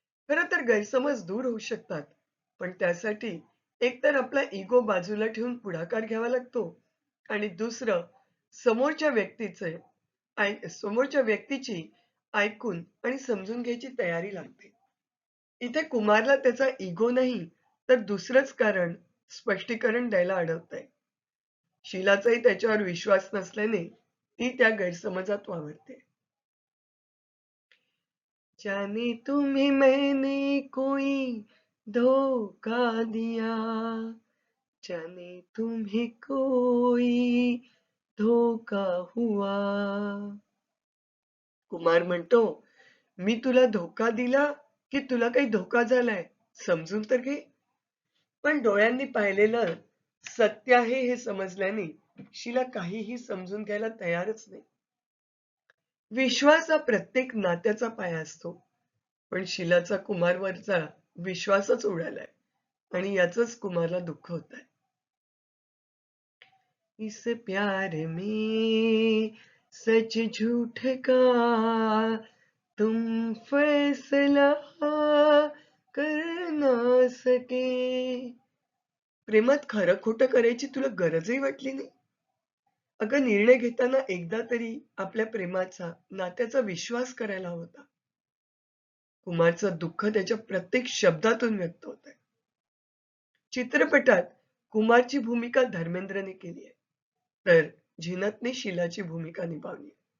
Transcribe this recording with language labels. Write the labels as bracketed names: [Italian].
[Marathi] खरं तर गैरसमज दूर होऊ शकतात, पण त्यासाठी एकतर आपला इगो बाजूला ठेवून पुढाकार घ्यावा लागतो आणि दुसरं समोरच्या व्यक्तीचे समोरच्या व्यक्तीची ऐकून आणि समजून घ्यायची तयारी लागते. इथे कुमारला त्याचा इगो नाही, तर दुसरंच कारण स्पष्टीकरण द्यायला अडवतंय. शीलाचाही त्याच्यावर विश्वास नसल्याने ती त्या गैरसमजात वावरते. [Hindi] जाने तुम्हें मैंने कोई धोखा दिया, जाने तुम्हें कोई धोखा हुआ. [Marathi] कुमार म्हणतो, मी तुला धोका दिला की तुला काही धोका झालाय? समजून तर घे. पण डोळ्यांनी पाहिलेलं सत्य आहे हे समजल्याने शीला काहीही समजून घ्यायला तयारच नाही. विश्वास हा प्रत्येक नात्याचा पाया असतो. पण शीलाचा कुमारवरचा विश्वासच उडालाय आणि याचंच कुमारला दुःख होतंय. [Hindi] इस प्यार में सच झूठ का तुम फैसला कर ना सके. [Marathi] प्रेमात खरं खोटं करायची तुला गरजही वाटली नाही. अगं निर्णय घेताना एकदा तरी आपल्या प्रेमाचा, नात्याचा विश्वास करायला हवा होता. कुमारचं दुःख त्याच्या प्रत्येक शब्दातून व्यक्त होत आहे. चित्रपटात कुमारची भूमिका धर्मेंद्रने केली आहे, तर झीनतने शीलाची भूमिका निभावली आहे.